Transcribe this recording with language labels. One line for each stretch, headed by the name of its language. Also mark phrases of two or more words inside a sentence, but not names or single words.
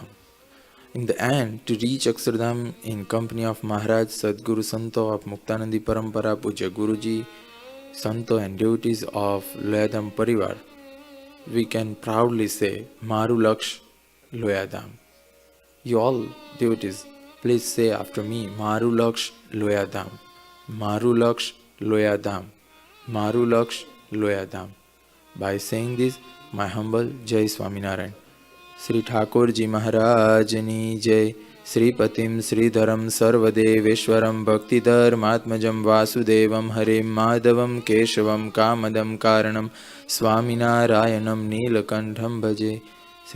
English: In the end, to reach Akshardham in company of Maharaj, Sadguru Santo of Muktanandi Parampara, Puja Guruji, Santo and devotees of Loyadham Parivar, we can proudly say
Gujarati: મારું લક્ષ લોયાધામ.
English: You all devotees, please say after me,
Gujarati: મારું લક્ષ લોયાધામ, મારું લક્ષ લોયાધામ, મારું લક્ષ લોયાધામ.
English: By saying this, my humble Jai Swaminarayan.
Gujarati: શ્રી ઠાકુર જી મહારાજની જય.
Sanskrit: श्री पतिं श्रीधरं सर्वदेवेश्वरं भक्तिधर्मात्मजं वासुदेवं हरिं माधवं केशवं कामदं कारणं स्वामिनारायणं नीलकण्ठं भजे.